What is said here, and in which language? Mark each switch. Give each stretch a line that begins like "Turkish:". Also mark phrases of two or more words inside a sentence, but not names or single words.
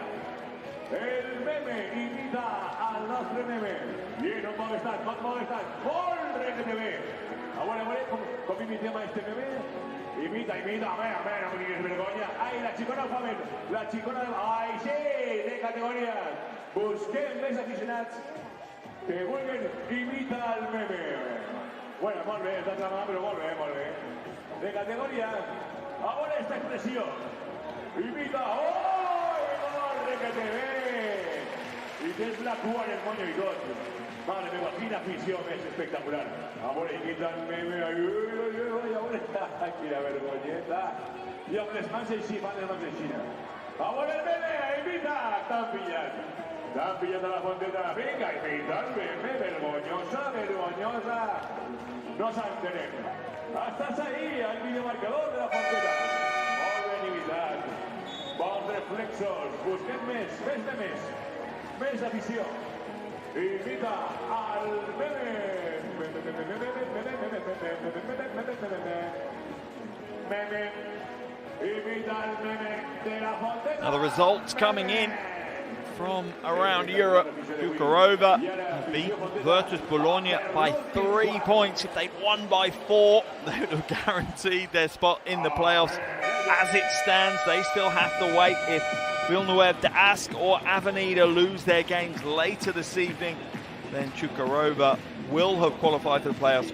Catalan: El meme imita al nostre meme. Bien, on vol estar, molt bé que te ve. A veure, com imitem este meme? Imita,
Spanish: a ver,
Catalan: no me digues vergonya. Ai, la xicona ho fa bé. La xicona, ai, sí, de categoria. Busquem més aficionats que vulguin imitar el meme. Bueno, molt bé, està tramant, però molt bé. De categoria, a veure esta expressió. Imita,
Spanish: ¡oh! ¡Qué que te ve! Y tienes la cua en el moño y todo. Madre mía, quina afición, es espectacular. Ahora imitan meme, ahora
Catalan: quina vergonyeta. I amb les mans així, fan les mans així. Ahora el meme, imita, t'han pillat a la fonteta. Vinga, imita el meme, vergonyosa. No s'entenem. Estàs ahí, al videomarcador de la fonteta. Molt ben imitat. Bons reflexos, busquem més afició. Imita al meme. Imita al meme de la fonteta.
English: Now the results coming in from around Europe. Cukurova have beat Virtus Bologna by 3 points. If they'd won by 4, they would have guaranteed their spot in the playoffs. As it stands, they still have to wait. If Villeneuve de Ascq or Avenida lose their games later this evening, then Cukurova will have qualified for the playoffs.